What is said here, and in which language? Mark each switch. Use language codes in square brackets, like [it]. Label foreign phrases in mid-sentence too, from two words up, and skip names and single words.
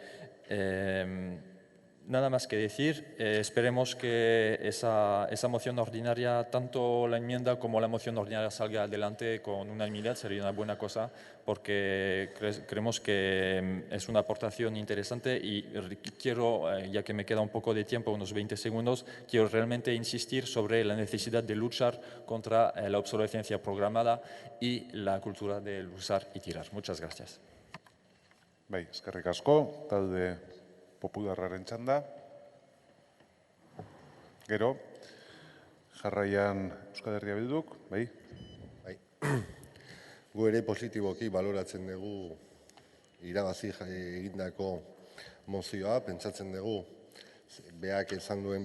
[es] Nada más que decir, esperemos que esa moción ordinaria, tanto la enmienda como la moción ordinaria salga adelante con unanimidad, sería una buena cosa, porque creemos que es una aportación interesante y quiero, ya que me queda un poco de tiempo, unos 20 segundos, quiero realmente insistir sobre la necesidad de luchar contra la obsolescencia programada y la cultura del usar y tirar. Muchas gracias. [eu] Bai, eskerrik asko, talde popularraren txanda. Gero, jarraian Euskal Herria Bilduk, bai? Bai. Gu ere positiboki baloratzen dugu irabazi egindako mozioa, pentsatzen dugu beak esan duen